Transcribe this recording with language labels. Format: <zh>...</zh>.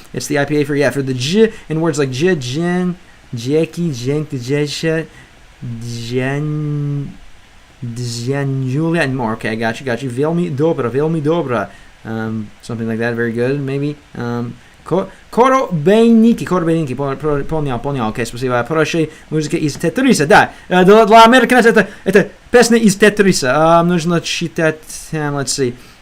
<en>It's the IPA for the J in words like J, Jen, Jackie, Jenk, Jesha, Jan, Julia, and more. Okay, I got you.</en> <sk>Velmi dobra.</sk> <en>Something like that, very good, maybe.</en> <ru>Коробейники, понял, окей, спасибо. Проще музыка из Тетриса, да. Для американцев это песня из Тетриса. Нужно читать,</ru> <en>let's see.</en>